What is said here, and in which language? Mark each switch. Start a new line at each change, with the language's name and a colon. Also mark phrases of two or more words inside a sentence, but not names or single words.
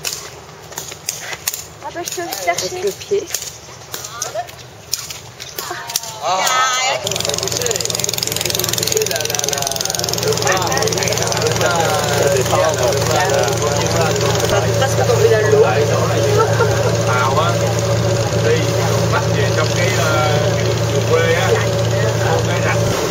French: Ah bah, je peux vous chercher. Avec le pied. Ça va presque tomber dans l'eau.
Vietnamese: Màu á, đi bắt về trong cái quê á, cái rạch.